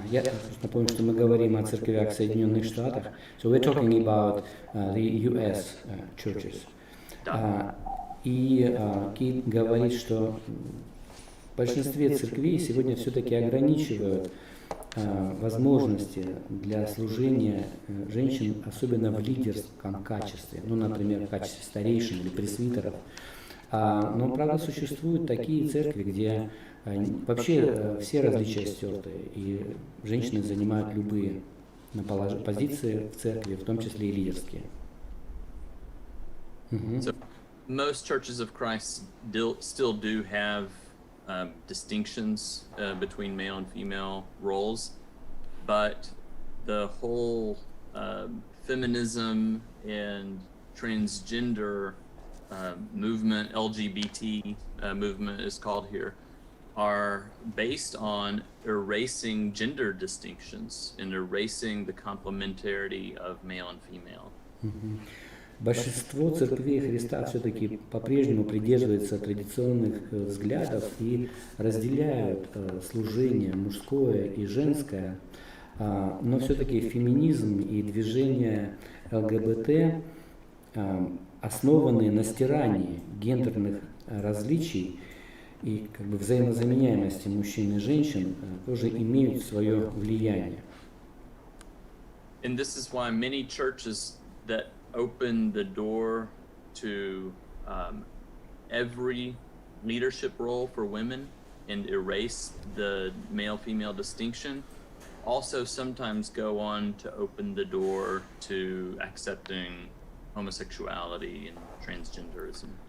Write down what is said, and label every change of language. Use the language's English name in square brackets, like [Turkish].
[Russian] Я напомню, что мы говорим о церквях в Соединенных Штатах. [English] So we're talking about the US churches. [Russian] И Кит говорит, что в большинстве церквей сегодня все-таки ограничивают возможности для служения женщин, особенно в лидерском качестве, например, в качестве старейшин или пресвитеров. Но, правда, существуют такие церкви, где вообще все различия стерты, и женщины занимают любые позиции в церкви, в том числе и лидерские. [English] So most churches of Christ still do have distinctions between male and female roles, but the whole feminism and transgender movement, LGBT movement is called here, are based on erasing gender distinctions and erasing the complementarity of male and female. [Russian] Большинство церквей Христа все-таки по-прежнему придерживается традиционных взглядов и разделяют служение мужское и женское, но все-таки феминизм и движение ЛГБТ основаны на стирании гендерных различий и как бы взаимозаменяемости мужчин и женщин тоже имеют свое влияние. [English] And this is why many churches that open the door to every leadership role for women and erase the male-female distinction also sometimes go on to open the door to accepting homosexuality and transgenderism.